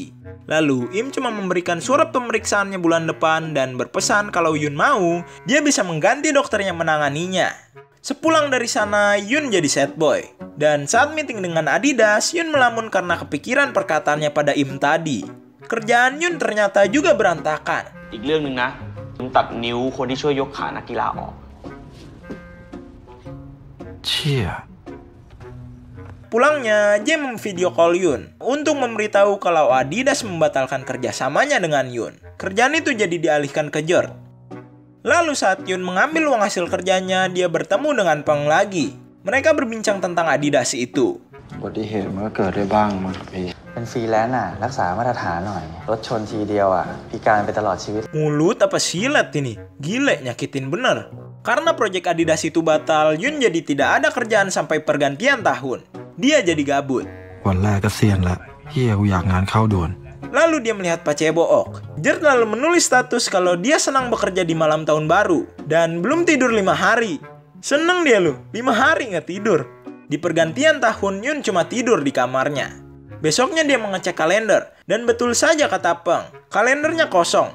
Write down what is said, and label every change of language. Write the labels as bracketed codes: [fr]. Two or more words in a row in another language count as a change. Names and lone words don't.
[id] Lalu Im cuma memberikan surat pemeriksaannya bulan depan dan berpesan kalau Yun mau, dia bisa mengganti dokter yang menanganinya. Sepulang dari sana, Yun jadi [en] sad boy. [id] Dan saat meeting dengan Adidas, Yun melamun karena kepikiran perkataannya pada Im tadi. Kerjaan Yun ternyata juga berantakan. [th] อีกเรื่องนึงนะผมตัดนิ้วคนที่ช่วยยกขานักกีฬาออก [id] Cia. Pulangnya, Jay memvideo call Yun untuk memberitahu kalau Adidas membatalkan kerjasamanya dengan Yun. Kerjaan itu jadi dialihkan ke Jert. Lalu saat Yun mengambil uang hasil kerjanya, dia bertemu dengan Peng lagi. Mereka berbincang tentang Adidas itu. [th] อุบัติเหตุมันก็เกิดได้บ้างมั้งครับพี่ เป็นฟรีแลนซ์รักษามาตรฐานหน่อยรถชนทีเดียวพิการไปตลอดชีวิต [id] Mulut apa silet ini? Gile, nyakitin bener. Karena proyek Adidas itu batal, Yun jadi tidak ada kerjaan sampai pergantian tahun. Dia jadi gabut. [th] วันแรกก็เซียนละเฮียกูอยากงานเข้าด่วน [id] Lalu dia melihat Pacebook. Jert lalu menulis status kalau dia senang bekerja di malam tahun baru. Dan belum tidur 5 hari. Seneng dia loh, 5 hari nggak tidur. Di pergantian tahun, Yun cuma tidur di kamarnya. Besoknya dia mengecek kalender. Dan betul saja kata Peng, kalendernya kosong.